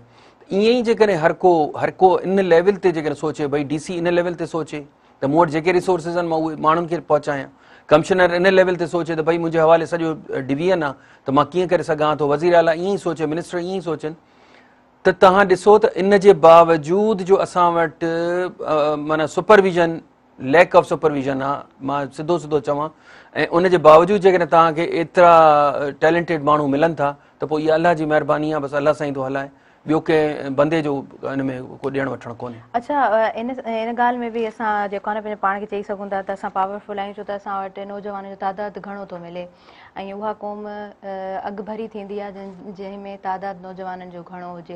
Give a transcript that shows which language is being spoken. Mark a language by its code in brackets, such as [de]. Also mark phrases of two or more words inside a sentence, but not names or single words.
[sd] ईअं ई जेकॾहिं हर को इन लेवल ते जेकॾहिं सोचे, भई DC इन लेवल ते सोचे त मूं वटि जेके रिसोर्सिस आहिनि मां उहे माण्हुनि खे पहुचायां, कमिश्नर इन लेवल ते सोचे त भई मुंहिंजे हवाले सॼो डिवीजन आहे त मां कीअं करे सघां थो, वज़ीर आला ईअं ई सोचे, मिनिस्टर ईअं ई सोचनि। त तव्हां ॾिसो त इन जे बावजूद जो असां वटि माना सुपरविजन, [en] lack of supervision [sd] आहे, मां सिधो सिधो चवां, ऐं उन जे बावजूद जेकॾहिं तव्हांखे एतिरा टैलेंटेड माण्हू मिलनि था त पोइ इहा अलाह जी महिरबानी आहे, बसि अलाह साईं थो हलाए, ॿियो कंहिं बंदे जो हिन में को ॾियणु वठणु कोन्हे। अच्छा, इन ॻाल्हि में बि असां जेको आहे न पंहिंजे पाण खे चई सघूं था त असां पावरफुल आहियूं, छो त असां वटि नौजवाननि जो तइदादु घणो थो मिले ऐं उहा क़ौम अॻुभरी थींदी आहे जंहिंमें तइदादु नौजवाननि जो घणो हुजे।